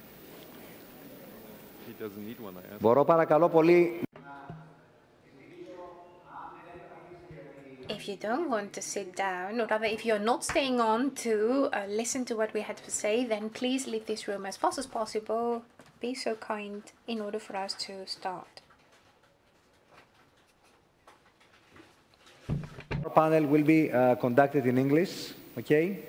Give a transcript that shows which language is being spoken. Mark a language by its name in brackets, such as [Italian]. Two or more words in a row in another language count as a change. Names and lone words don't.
[English] He doesn't need one, I asked. [Greek] Μπορώ παρακαλώ πολύ. [English] If you don't want to sit down, or rather if you're not staying on to listen to what we had to say, then please leave this room as fast as possible. Be so kind in order for us to start. Our panel will be conducted in English, okay?